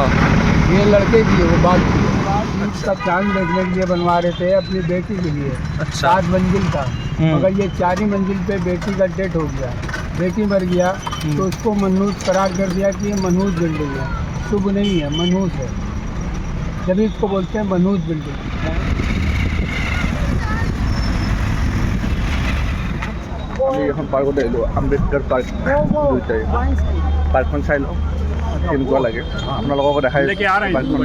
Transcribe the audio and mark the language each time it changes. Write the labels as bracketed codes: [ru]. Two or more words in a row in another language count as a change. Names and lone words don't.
[hi] ये लड़के की है, वो बात की है। सब चांद देखने के लिए बनवा रहे थे अपनी बेटी के लिए। अच्छा। 7 मंजिल था, मगर ये 4 ही मंजिल पे बेटी का डेथ हो गया। बेटी मर गया तो उसको मनहूस करार कर दिया कि ये मनहूस बिल्डिंग है। शुभ नहीं है, मनहूस है, जब इसको बोलते हैं मनहूस बिल्डिंग। [as] আমি এখন পাৰ্কত আহিলোঁ, আম্বেদকাৰ পাৰ্ক দুইটাই। পাৰ্কখন চাই লওঁ কেনেকুৱা লাগে, আপোনালোককো দেখাই পাৰ্কখন।